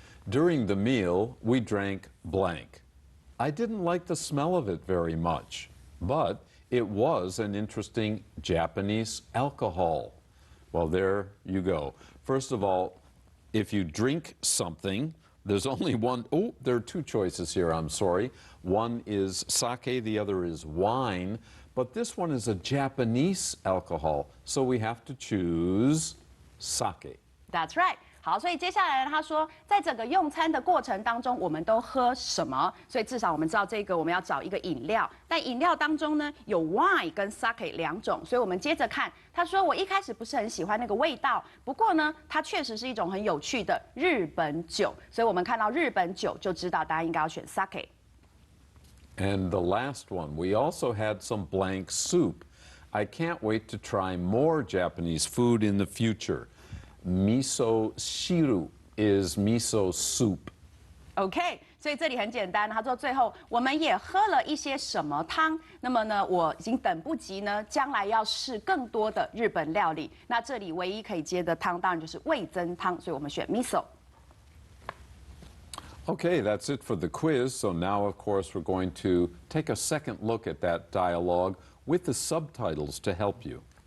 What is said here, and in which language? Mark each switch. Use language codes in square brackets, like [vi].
[en] During the meal, we drank blank. I didn't like the smell of it very much, but it was an interesting Japanese alcohol. Well, there you go. First of all, if you drink something, There's only one. Oh, there are two choices here, I'm sorry. One is sake, the other is wine. But this one is a Japanese alcohol, so we have to choose sake. That's right. [zh] 好，所以接下来呢，他说，在整个用餐的过程当中，我们都喝什么？所以至少我们知道这个我们要找一个饮料。但饮料当中呢，有 wine 跟 sake 两种，所以我们接着看。他说我一开始不是很喜欢那个味道，不过呢，它确实是一种很有趣的日本酒。所以我们看到日本酒就知道大家应该要选 sake。 [en] And the last one, we also had some blank soup. I can't wait to try more Japanese food in the future. Miso shiru is miso soup. [zh] OK， 所以这里很简单。他说最后我们也喝了一些什么汤？那么呢，我已经等不及呢，将来要试更多的日本料理。那这里唯一可以接的汤当然就是味噌汤，所以我们选 miso。 [en] Okay, that's it for the quiz. So now, of course, we're going to take a second look at that dialogue with the subtitles to help you.